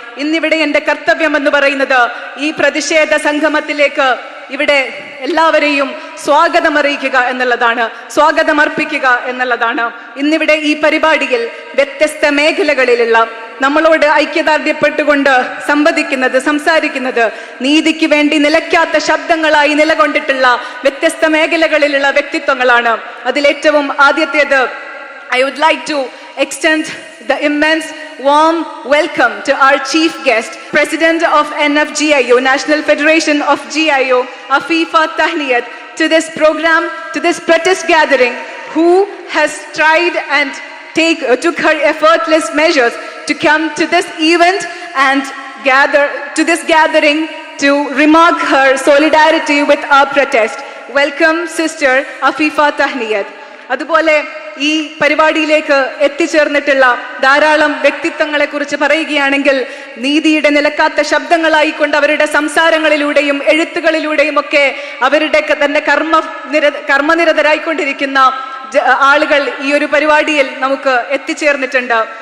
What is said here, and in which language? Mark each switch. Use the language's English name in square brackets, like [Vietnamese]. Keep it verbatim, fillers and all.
[Malayalam] ഇന്നിവിടെ എൻ്റെ കർത്തവ്യം എന്ന് പറയുന്നത് ഈ പ്രതിഷേധ സംഗമത്തിലേക്ക് ഇവിടെ എല്ലാവരെയും സ്വാഗതം അറിയിക്കുക എന്നുള്ളതാണ്, സ്വാഗതം അർപ്പിക്കുക എന്നുള്ളതാണ്. ഇന്നിവിടെ ഈ പരിപാടിയിൽ വ്യത്യസ്ത മേഖലകളിലുള്ള നമ്മളോട് ഐക്യദാർഢ്യപ്പെട്ടുകൊണ്ട് സംവദിക്കുന്നത്, സംസാരിക്കുന്നത്, നീതിക്ക് വേണ്ടി നിലയ്ക്കാത്ത ശബ്ദങ്ങളായി നിലകൊണ്ടിട്ടുള്ള വ്യത്യസ്ത മേഖലകളിലുള്ള വ്യക്തിത്വങ്ങളാണ്. അതിലേറ്റവും ആദ്യത്തേത്, [English] I would like to extend the immense warm welcome to our chief guest, President of N F G I O, National Federation of G I O, Afifa Tahniyat, to this program, to this protest gathering, who has tried and take uh, took her effortless measures to come to this event and gather to this gathering to remark her solidarity with our protest. Welcome, Sister Afifa Tahniyat. [Malayalam] അതുപോലെ ഈ പരിപാടിയിലേക്ക് എത്തിച്ചേർന്നിട്ടുള്ള ധാരാളം വ്യക്തിത്വങ്ങളെ കുറിച്ച് പറയുകയാണെങ്കിൽ, നീതിയുടെ നിലക്കാത്ത ശബ്ദങ്ങളായിക്കൊണ്ട് അവരുടെ സംസാരങ്ങളിലൂടെയും എഴുത്തുകളിലൂടെയും ഒക്കെ അവരുടെ തന്നെ കർമ്മ നിര കർമ്മനിരതരായിക്കൊണ്ടിരിക്കുന്ന ആളുകൾ ഈ ഒരു പരിപാടിയിൽ നമുക്ക് എത്തിച്ചേർന്നിട്ടുണ്ട്.